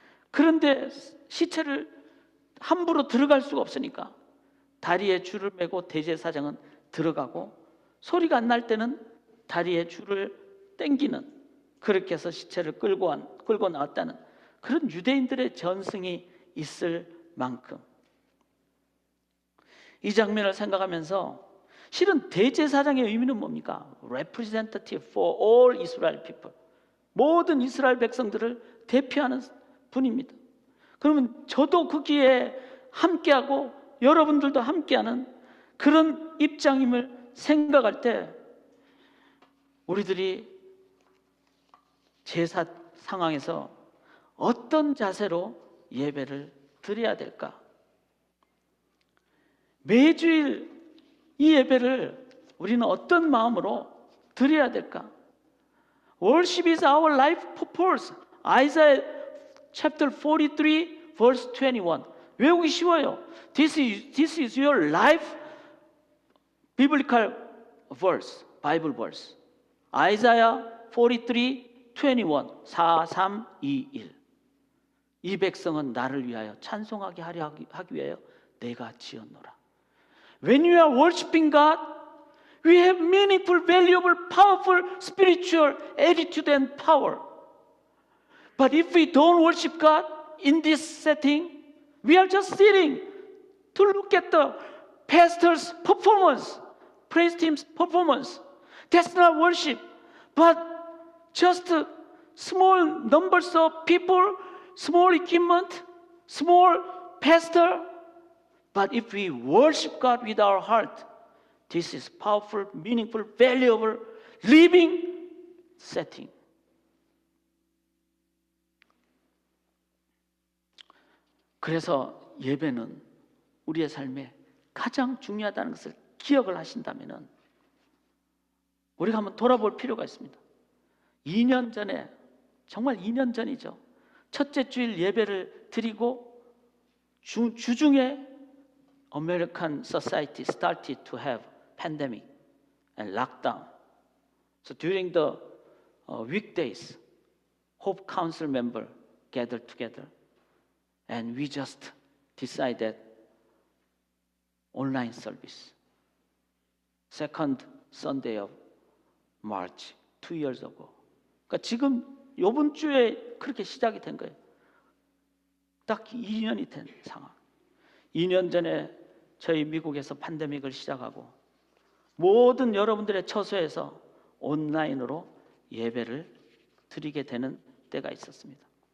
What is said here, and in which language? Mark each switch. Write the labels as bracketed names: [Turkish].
[Korean] 그런데 시체를 함부로 들어갈 수가 없으니까 다리에 줄을 매고 대제사장은 들어가고 소리가 안 날 때는 다리에 줄을 당기는, 그렇게 해서 시체를 끌고 나왔다는 그런 유대인들의 전승이 있을 만큼 이 장면을 생각하면서 실은 대제사장의 의미는 뭡니까? [English] Representative for all Israel people. [Korean] 모든 이스라엘 백성들을 대표하는 분입니다. 그러면 저도 거기에 함께하고 여러분들도 함께하는 그런 입장임을 생각할 때 우리들이 제사 상황에서 어떤 자세로 예배를 드려야 될까? 매주일 이 예배를 우리는 어떤 마음으로 드려야 될까? [English] Worship is our life purpose. Isaiah chapter 43 verse 21. [Korean] 외우기 쉬워요. [English] This is your life biblical verse, Bible verse. Isaiah 43, 21, 4, 3, 2, 1. [Korean] 이 백성은 나를 위하여 찬송하게 하려 하기 위하여 내가 지었노라. [English] When you are worshiping God, we have meaningful, valuable, powerful spiritual attitude and power. But if we don't worship God in this setting, we are just sitting to look at the pastor's performance, praise team's performance. That's not worship, but just small numbers of people, small equipment, small pastor. But if we worship God with our heart, this is powerful, meaningful, valuable, living setting. [Korean] 그래서 예배는 우리의 삶에 가장 중요하다는 것을 기억을 하신다면 우리가 한번 돌아볼 필요가 있습니다. 2년 전에, 정말 2년 전이죠. 첫째 주일 예배를 드리고 주중에 [English] American society started to have pandemic and lockdown. So during the weekdays, Hope Council member gathered together and we just decided online service. Second Sunday of March, 2 years ago. [Korean] 그러니까 지금 이번 주에 그렇게 시작이 된 거예요. 딱 2년이 된 상황. 2년 전에 저희 미국에서 팬데믹을 시작하고 모든 여러분들의 처소에서 온라인으로 예배를 드리게 되는 때가 있었습니다.